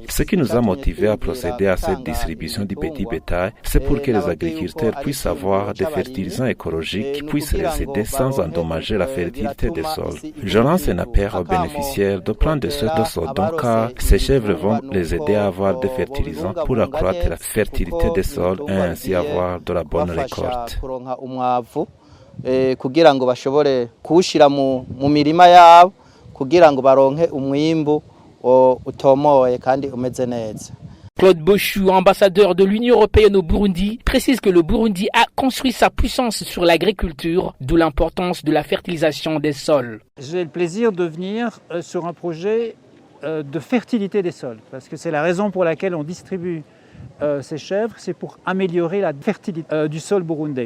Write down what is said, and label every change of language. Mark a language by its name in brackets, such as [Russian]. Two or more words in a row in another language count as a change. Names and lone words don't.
[French] Ce qui nous a motivés à procéder à cette distribution du petit bétail, c'est pour que les agriculteurs puissent avoir des fertilisants écologiques qui puissent les aider sans endommager la fertilité des sols. Je lance un appel aux bénéficiaires de prendre de ce dont car ces chèvres vont les aider à avoir des fertilisants pour accroître la fertilité des sols et ainsi avoir de la bonne récolte. [Rundi] Kugira ngo bashobore kuwushira mu mirima yabo kugira ngo baronke umwimbu utomoye kandi umeze neza. [French] Claude Bochou, ambassadeur de l'Union européenne au Burundi, précise que le Burundi a construit sa puissance sur l'agriculture, d'où l'importance de la fertilisation des sols. J'ai le plaisir de venir sur un projet de fertilité des sols, parce que c'est la raison pour laquelle on distribue ces chèvres, c'est pour améliorer la fertilité du sol burundais.